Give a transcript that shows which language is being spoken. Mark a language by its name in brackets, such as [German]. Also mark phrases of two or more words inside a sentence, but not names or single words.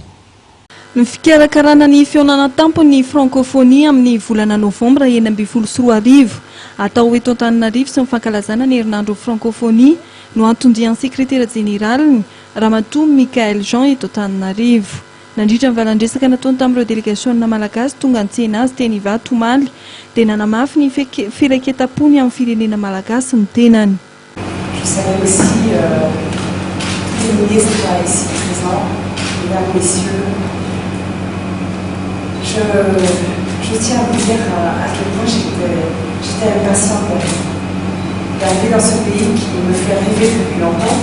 [Malagasy] Ny fikarakarana ny fihaonana tampon'ny francophonie amin'ny volana novambra 2024 atao eto Antananarivo sy ny fankalazana ny herinandro francophonie no antondrian'ny sekretera jeneraly Ramatoa Michael Jean eto Antananarivo. Nandritra ny valandresaka nataony tamin'ireo délégationna malagasy tonga an-tsena azy teny Ivato Omaly dia nanamafy ny firaiketam-pony amin'ny firenena malagasy ny tenany. [French] Je salue aussi tous les ministres ici présents, mesdames, messieurs. Je tiens à vous dire à quel point j'étais impatiente d'arriver dans ce pays qui me fait rêver depuis longtemps.